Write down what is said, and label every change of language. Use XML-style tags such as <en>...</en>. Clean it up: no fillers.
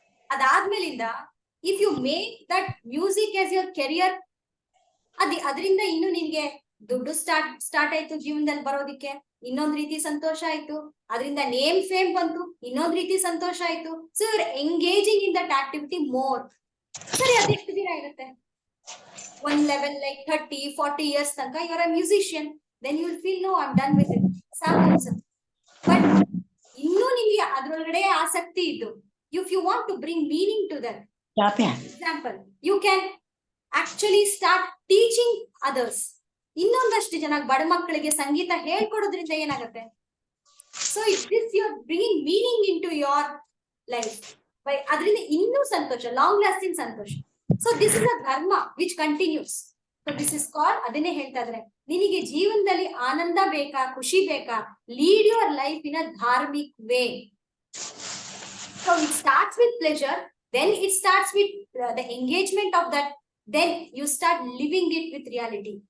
<kn>ಅದಾದ್ಮೇಲಿಂದ</kn> <en>if you make that music as your career,</en> <kn>ಅದರಿಂದ ಇನ್ನು ನಿನ್ಗೆ ದುಡ್ಡು ಸ್ಟಾರ್ಟ್ ಆಯ್ತು ಜೀವನದಲ್ಲಿ ಬರೋದಿಕ್ಕೆ, ಇನ್ನೊಂದ್ ರೀತಿ ಸಂತೋಷ ಆಯ್ತು. ಅದರಿಂದ ನೇಮ್ ಫೇಮ್ ಬಂತು, ಇನ್ನೊಂದ್ ರೀತಿ ಸಂತೋಷ ಆಯ್ತು.</kn> <en>So you're engaging in that activity more.</en> <kn>ಸರಿ, ಅದೆಷ್ಟು ದಿನ ಇರುತ್ತೆ? ಒಂದ್ ಲೆವೆಲ್</kn> <en>like 30-40 years</en> <kn>ತನಕ</kn> <en>You are a musician. Then you will feel no I am done with it,</en> <kn>ಸಾಕು ಅನ್ಸುತ್ತೆ.</kn> <en>but</en> <kn>ಇನ್ನೂ ನಿಮ್ಗೆ ಅದ್ರೊಳಗಡೆ ಆಸಕ್ತಿ ಇದ್ದು,</kn> <en>if you want to bring meaning to that, example, you can actually start teaching others.</en> <kn>ಇನ್ನೊಂದಷ್ಟು ಜನ ಬಡ ಮಕ್ಕಳಿಗೆ ಸಂಗೀತ ಹೇಳ್ಕೊಡೋದ್ರಿಂದ ಏನಾಗುತ್ತೆ?</kn> <en>So it this you are bringing meaning in to your life.</en> <kn>ಅದರಿಂದ ಇನ್ನೂ ಸಂತೋಷ,</kn> <en>Long lasting ಸಂತೋಷ. So this is a dharma which continues. So this is call,</en> <kn>ಅದನ್ನೇ ಹೇಳ್ತಾ ಇದ್ರೆ, ನಿನಗೆ ಜೀವನದಲ್ಲಿ ಆನಂದ ಬೇಕಾ, ಖುಷಿ ಬೇಕಾ,</kn> <en>Lead your life in a dharmic way. So it starts with pleasure, then it starts with the engagement of that, then you start living it with reality.</en>